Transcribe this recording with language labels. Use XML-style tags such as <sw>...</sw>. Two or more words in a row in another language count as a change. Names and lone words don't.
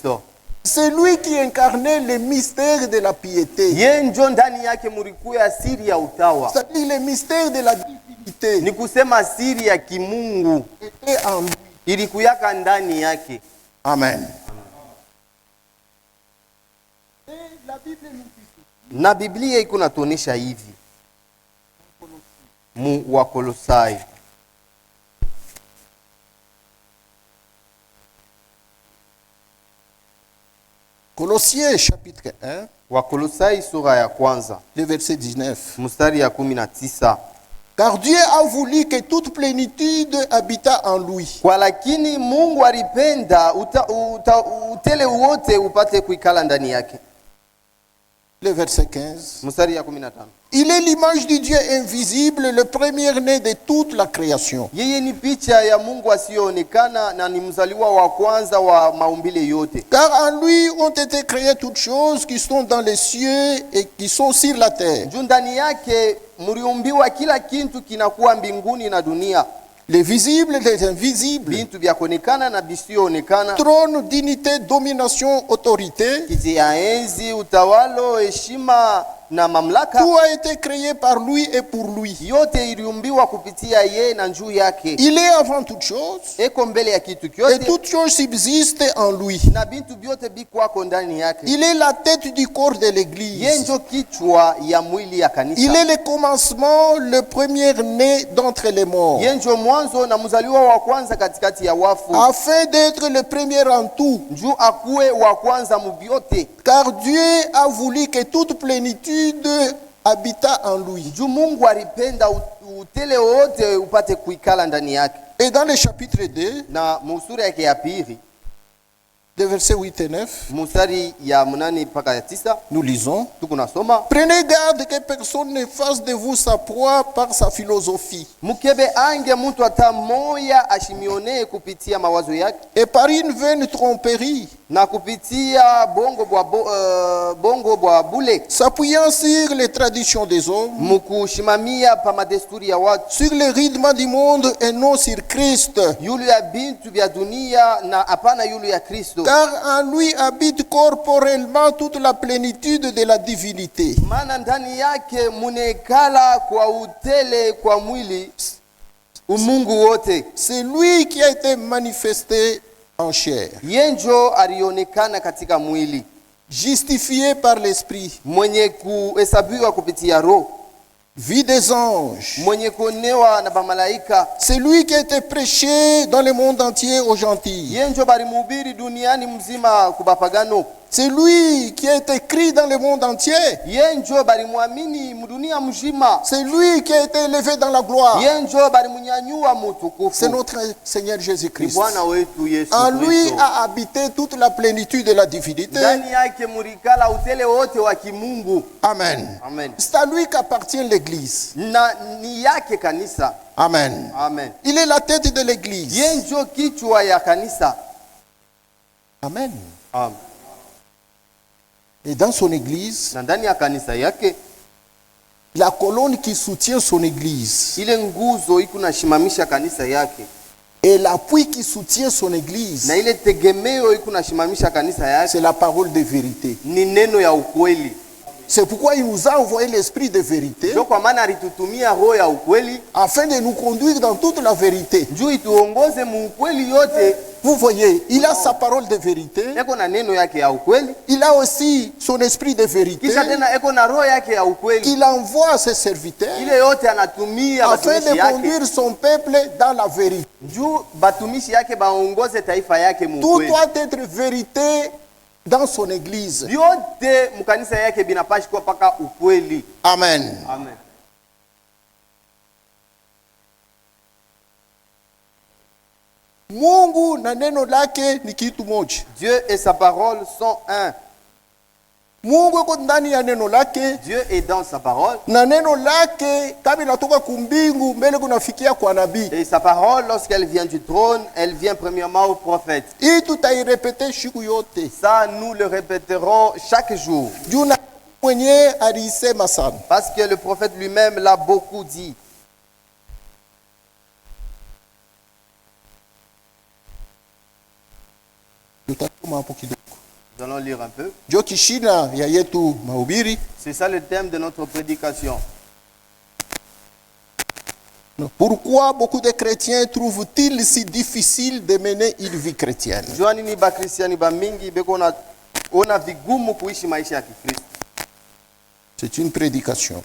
<fr>C'est lui qui incarnait le mystère de la piété. C'est-à-dire le mystère de la divinité. Était en lui. Amen. Et la Bible nous dit.</fr> <sw>Na Biblia iko natuonesha hivi. Mu wa Kolosai.</sw> <fr>Colossiens chapitre 1.</fr> <sw>Wakolosai sura ya kwanza.</sw> <fr>Le verset 19.</fr> <sw>Mstari ya 19.</sw> <fr>Car Dieu a voulu que toute plénitude habita en lui.</fr> <sw>Kwa lakini Mungu alipenda utele wote upate kuikala ndani yake.</sw> <fr>Le verset 15.</fr> <sw>Mstari ya 15.</sw> <fr>Il est l'image du Dieu invisible, le premier-né de toute la création.</fr> <sw>Yeye ni picha ya Mungu asiyoonekana na ni mzaliwa wa kwanza wa maumbile yote.</sw> <fr>Car en lui ont été créées toutes choses qui sont dans les cieux et qui sont sur la terre.</fr> <sw>Ndani yake mliumbiwa kila kitu kinakuwa mbinguni na dunia.</sw> <fr>Les visibles, les invisibles.</fr> <sw>Bintu vya kuonekana na bisiyoonekana.</sw> <fr>Trône, dignité, domination, autorité.</fr> <sw>Kiti ya enzi, utawalo, heshima na mamlaka.</sw> <fr>Tout a été créé par lui et pour lui.</fr> <sw>Yote iliumbiwa kupitia yeye na njuu yake.</sw> <fr>Il est avant toute chose.</fr> <sw>Eko mbele ya kitu kyote.</sw> <fr>Et toute chose subsiste en lui.</fr> <sw>Na bintu vyote bikwako ndani yake.</sw> <fr>Il est la tête du corps de l'église.</fr> <sw>Yeye ndio kichwa ya mwili ya kanisa.</sw> <fr>Il est le commencement, le premier-né d'entre les morts.</fr> <sw>Yeye ndio mwanzo na mzaliwa wa kwanza katikati ya wafu.</sw> <fr>Afin d'être le premier en tout.</fr> <sw>Njoo akuwe wa kwanza mubyote.</sw> <fr>Car Dieu a voulu que toute plénitude habita en lui.</fr> <sw>Mungu alipenda utele wote upate kuikala ndani yake.</sw> <fr>Et dans le chapitre 2,</fr> <sw>na musura yake ya pili,</sw> <fr>de versets 8 et 9,</fr> <sw>musari ya 8 mpaka ya 9,</sw> <fr>nous lisons.</fr> <sw>Tukunasoma.</sw> <fr>Prenez garde que personne ne fasse de vous sa proie par sa philosophie.</fr> <sw>Mukebe ange mtu hata moya ashimione kupitia mawazo yake.</sw> <fr>Et par une vaine tromperie.</fr> <sw>Na kupitia bongo bwa bule.</sw> <fr>S'appuyant sur les traditions des hommes.</fr> <sw>Mukushimamia pa madesturi ya watu.</sw> <fr>Sur le rythme du monde et non sur Christ.</fr> <sw>Yulu ya bintu vya dunia na hapana yulu ya Kristo.</sw> <fr>Car en lui habite corporellement toute la plénitude de la divinité.</fr> <sw>Maana ndani yake munekala kwa utele kwa mwili umungu wote.</sw> <fr>C'est lui qui a été manifesté en chair.</fr> <sw>Yenjo alionekana katika mwili.</sw> <fr>justifié par l'Esprit,</fr> <sw>mwenye kuhesabiwa kupitia Roho,</sw> <fr>vie des anges,</fr> <sw>mwenye kuonewa na bamalaika.</sw> <fr>c'est lui qui a été prêché dans le monde entier aux gentils.</fr> <sw>Yeye ndio balimhubiri duniani mzima kubapagano.</sw> <fr>C'est lui qui a été écrit dans le monde entier.</fr> <sw>Yeye ndio balimwamini mdunia mzima.</sw> <fr>C'est lui qui a été élevé dans la gloire.</fr> <sw>Yeye ndio balimnyanyua mutukufu.</sw> <fr>C'est notre Seigneur Jésus-Christ.</fr> <sw>Bwana wetu Yesu</sw> <fr>En lui</fr> <sw>Kristo.</sw> <fr>a habité toute la plénitude de la divinité.</fr> <sw>Ndani yake murikala utele wote wa kimungu. Amen. Amen.</sw> <fr>C'est à lui qu'appartient l'Église.</fr> <sw>Na ni yake kanisa. Amen. Amen.</sw> <fr>Il est la tête de l'Église.</fr> <sw>Yeye ndio kichwa ya kanisa. Amen. Amen.</sw> <fr>Et dans son Église,</fr> <sw>Na ndani ya kanisa yake</sw> <fr>la colonne qui soutient son Église</fr> <sw>ile nguzo iko nashimamisha kanisa yake,</sw> <fr>et l'appui qui soutient son Église,</fr> <sw>na ile tegemeo iko nashimamisha kanisa yake</sw> <fr>c'est la parole de vérité.</fr> <sw>ni neno ya ukweli.</sw> <fr>C'est pourquoi il nous a envoyé l'Esprit de vérité</fr> <sw>Ndio kwa maana alitutumia roho ya ukweli</sw> <fr>afin de nous conduire dans toute la vérité.</fr> <sw>juu ituongoze mu ukweli yote.</sw> <fr>Vous voyez, il a sa parole de vérité,</fr> <sw>Eko na neno yake ya ukweli,</sw> <fr>il a aussi son esprit de vérité</fr> <sw>kisha tena eko na roho yake ya ukweli.</sw> <fr>qu'il envoie à ses serviteurs</fr> <sw>Ile yote anatumia</sw> <fr>afin</fr> <sw>batumishi</sw> <fr>de</fr> <sw>yake</sw> <fr>conduire son peuple dans la vérité.</fr> <sw>juu batumishi yake baongoze taifa yake mu</sw> <fr>Tout</fr> <sw>ukweli.</sw> <fr>doit être vérité dans son Église.</fr> <sw>Vyote mkanisa yake binapashi kuwa paka ukweli. Amen. Amen. Mungu na neno lake ni kitu moja.</sw> <fr>Dieu et sa parole sont un.</fr> <sw>Mungu yuko ndani ya neno lake</sw> <fr>Dieu est dans sa parole.</fr> <sw>na neno lake kama inatoka kumbingu mbele kunafikia kwa nabii.</sw> <fr>Et sa parole, lorsqu'elle vient du trône, elle vient premièrement au prophète.</fr> <sw>Hii tutairepete siku yote.</sw> <fr>Ça, nous le répéterons chaque jour.</fr> <sw>Juu na mwenye alisema sana.</sw> <fr>Parce que le prophète lui-même l'a beaucoup dit.</fr> <sw>Tutasoma hapo kidogo.</sw> <fr>Nous allons lire un peu.</fr> <sw>Ndio kishina ya yetu mahubiri.</sw> <fr>C'est ça le thème de notre prédication. Pourquoi beaucoup de chrétiens trouvent-ils si difficile de mener une vie chrétienne?</fr> <sw>Juani ni ba Kristiani ba mingi beko na ona vigumu kuishi maisha ya Kikristo.</sw> <fr>C'est une prédication.</fr>